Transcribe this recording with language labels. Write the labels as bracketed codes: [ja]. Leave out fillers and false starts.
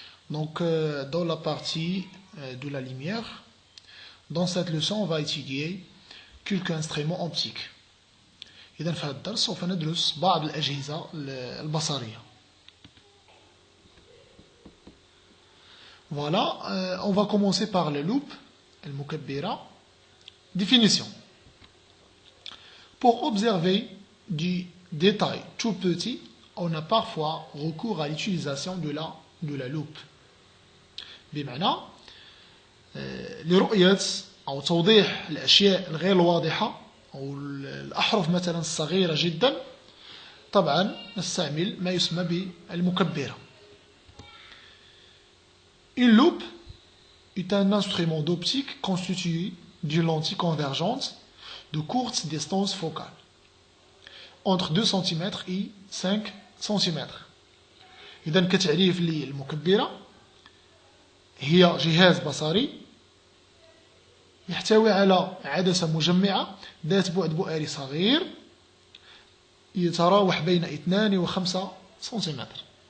[fr] Donc, dans la partie de la lumière, dans cette leçon, on va étudier quelques instruments optiques. [ar] إذا في هذا الدرس سوف ندرس بعض الأجهزة البصرية. [fr] Voilà, on va commencer par la loupe, المكبرة. Définition. Pour observer du détail tout petit, on a parfois recours à l'utilisation de la loupe. [ar] بمعنى لرؤية أو توضيح الأشياء الغير الواضحة أو الأحرف مثلا الصغيرة جدا، طبعا نستعمل ما يسمى بالمكبرة. [fr] Une loupe est un instrument d'optique constitué d'une lentille convergente de courte distance focale entre 2 cm et 5 cm. [ar] إذا كتعريف للمكبرة هي جهاز بصري يحتوي على عدسة مجمعة ذات بعد بؤري صغير يتراوح بين 2 و 5 سنتيمتر.